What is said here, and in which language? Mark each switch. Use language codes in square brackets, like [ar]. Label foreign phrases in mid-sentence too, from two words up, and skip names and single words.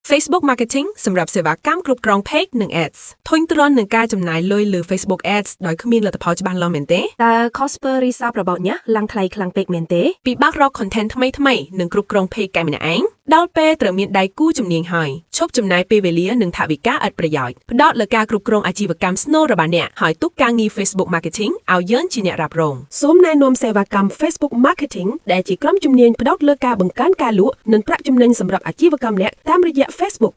[km] Facebook Marketing សម្រាប់សេវាកម្មគ្រប់គ្រង Page និង Ads ធុញទ្រាន់នឹងការចំណាយលុយលើ Facebook Ads ដោយគ្មានលទ្ធផលច្បាស់លាស់មែនទេ តើ [en] cost per result [km] របស់អ្នកឡើងថ្លៃខ្លាំងពេកមែនទេ ពិបាករក content ថ្មីៗនិងគ្រប់គ្រង Page កែម្នាក់ឯងដល់ពេលត្រូវមានដៃគូជំនាញហើយឈប់ចំណាយពេលវេលានិងថវិកាឥតប្រយោជន៍ផ្ដោតលើការគ្រប់គ្រងអាជីវកម្មស្នូលរបស់អ្នកហើយទុកការងារ Facebook Marketing ឲ្យយើងជាអ្នករ៉ាប់រង សូមណែនាំសេវាកម្ម Facebook Marketing ដែលជាក្រុមជំនាញផ្ដោតលើការបង្កើនការលក់និងប្រាក់ចំណេញសម្រាប់អាជីវកម្មអ្នកតាមរយៈ Facebook